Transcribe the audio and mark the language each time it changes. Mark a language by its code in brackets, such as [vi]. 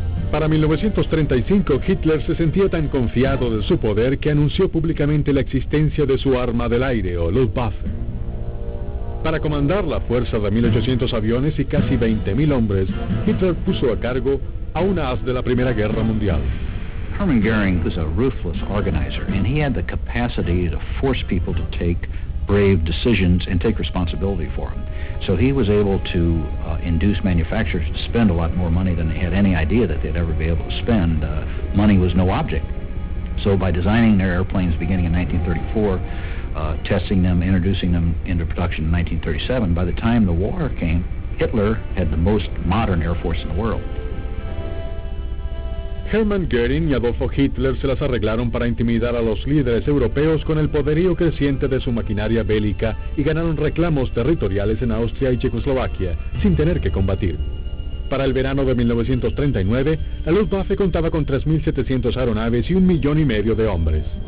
[es] Para 1935, Hitler se sentía tan confiado de su poder que anunció públicamente la existencia de su arma del aire, o Luftwaffe. Para comandar la fuerza de 1.800 aviones y casi 20.000 hombres, Hitler puso a cargo a un as de la Primera Guerra Mundial. [en] Hermann Goering was a ruthless organizer, and he had the capacity to force people to take brave decisions and take responsibility for them. So he was able to induce manufacturers to spend a lot more money than they had any idea that they'd ever be able to spend. Money was no object. So by designing their airplanes beginning in 1934, testing them, introducing them into production in 1937, by the time the war came, Hitler had the most modern Air Force in the world. [es] Hermann Göring y Adolfo Hitler se las arreglaron para intimidar a los líderes europeos con el poderío creciente de su maquinaria bélica y ganaron reclamos territoriales en Austria y Checoslovaquia, sin tener que combatir. Para el verano de 1939, la Luftwaffe contaba con 3.700 aeronaves y 1,5 millones de hombres.